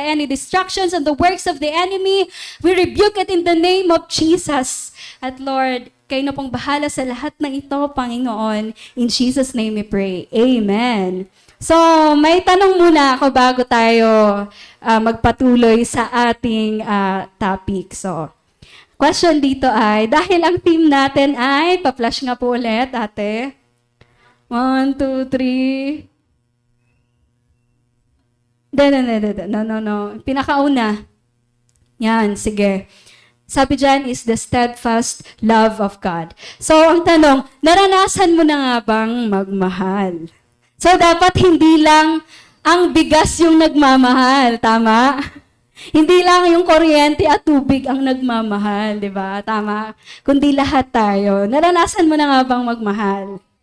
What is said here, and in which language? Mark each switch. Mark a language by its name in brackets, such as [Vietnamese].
[English] Any distractions and the works of the enemy, we rebuke it in the name of Jesus. [Filipino] At Lord, kayo na pong bahala sa lahat ng ito, Panginoon. [English] In Jesus' name we pray. Amen. [Filipino] So, may tanong muna ako bago tayo magpatuloy sa ating topic. So, question dito ay, dahil ang team natin ay, pa-flash nga po ulit, ate. [English] 1, 2, 3. [Filipino] No. Pinakauna. Yan, sige. Sabi dyan [English] is the steadfast love of God. [Filipino] So, ang tanong, naranasan mo na nga bang magmahal? So, dapat hindi lang ang bigas yung nagmamahal, tama? Hindi lang yung kuryente at tubig ang nagmamahal, di ba? Tama? Kundi lahat tayo. Naranasan mo na nga bang magmahal?